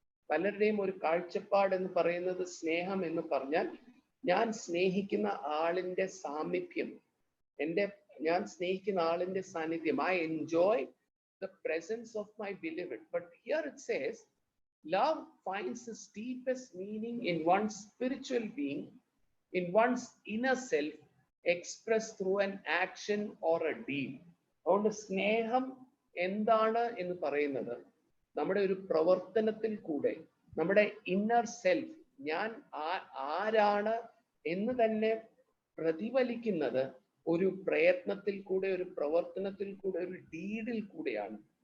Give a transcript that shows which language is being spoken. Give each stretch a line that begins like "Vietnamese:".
Malayalam: പലരുടെയും ഒരു കാഴ്ചപ്പാട് എന്ന് പറയുന്നത് സ്നേഹം എന്ന് പറഞ്ഞാൽ ഞാൻ സ്നേഹിക്കുന്ന ആളിന്റെ സാമീപ്യം, ഞാൻ സ്നേഹിക്കുന്ന ആളിന്റെ സാന്നിധ്യം.
English: I enjoy the presence of my beloved. But here it says love finds its deepest meaning in one's spiritual being, in one's inner self, expressed through an action or a deed.
Malayalam: അതുകൊണ്ട് സ്നേഹം എന്താണ് എന്ന് പറയുന്നത് നമ്മുടെ ഒരു പ്രവർത്തനത്തിൽ കൂടെ, നമ്മുടെ ഇന്നർ സെൽഫ്, ഞാൻ ആരാണ് എന്ന് തന്നെ പ്രതിഫലിക്കുന്നത് ഒരു പ്രയത്നത്തിൽ കൂടെ, ഒരു പ്രവർത്തനത്തിൽ കൂടെ, ഒരു ഡീഡിൽ കൂടെയാണ്.